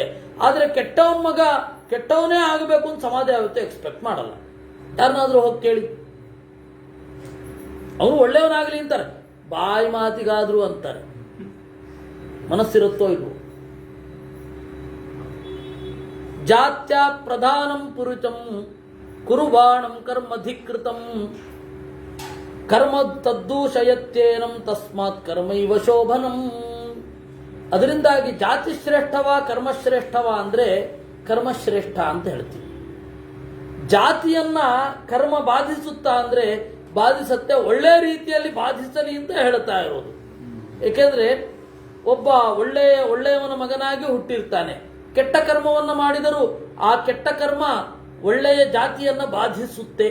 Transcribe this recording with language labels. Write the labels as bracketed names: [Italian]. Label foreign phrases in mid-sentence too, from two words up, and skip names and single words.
[Kannada] ಆದರೆ ಕೆಟ್ಟವನ ಮಗ ಕೆಟ್ಟವನೇ ಆಗಬೇಕು ಅಂತ ಸಮಾಜ ಯಾವತ್ತೂ ಎಕ್ಸ್ಪೆಕ್ಟ್ ಮಾಡಲ್ಲ. ಯಾರನ್ನಾದ್ರೂ ಹೋಗಿ ಕೇಳಿ, ಅವನು ಒಳ್ಳೆಯವನಾಗಲಿ ಅಂತಾರೆ, ಬಾಯಿ ಮಾತಿಗಾದ್ರು ಅಂತಾರೆ. ಮನಸ್ಸಿರುತ್ತೋ ಇಲ್ವೋ? [Sanskrit] ಜಾತ್ಯ ಪ್ರಧಾನಂ ಪುರುಷಂ ಕುರುಬಾಣಂ ಕರ್ಮಧಿಕೃತಂ ಕರ್ಮ ತದ್ದೂಷಯತ್ಯೇನಂ ತಸ್ಮಾತ್ ಕರ್ಮೈವ ಶೋಭನಂ. [Kannada] ಅದರಿಂದಾಗಿ ಜಾತಿ ಶ್ರೇಷ್ಠವ ಕರ್ಮಶ್ರೇಷ್ಠವ ಅಂದ್ರೆ ಕರ್ಮಶ್ರೇಷ್ಠ ಅಂತ ಹೇಳ್ತೀವಿ. ಜಾತಿಯನ್ನ ಕರ್ಮ ಬಾಧಿಸುತ್ತಾ ಅಂದ್ರೆ ಬಾಧಿಸತ್ತೆ, ಒಳ್ಳೆ ರೀತಿಯಲ್ಲಿ ಬಾಧಿಸಲಿ ಅಂತ ಹೇಳ್ತಾ ಇರೋದು. ಏಕೆಂದ್ರೆ ಒಬ್ಬ ಒಳ್ಳೆಯವನ ಮಗನಾಗಿ ಹುಟ್ಟಿರ್ತಾನೆ, ಕೆಟ್ಟ ಕರ್ಮವನ್ನ ಮಾಡಿದರೂ ಆ ಕೆಟ್ಟ ಕರ್ಮ ಒಳ್ಳೆಯ ಜಾತಿಯನ್ನ ಬಾಧಿಸುತ್ತೆ.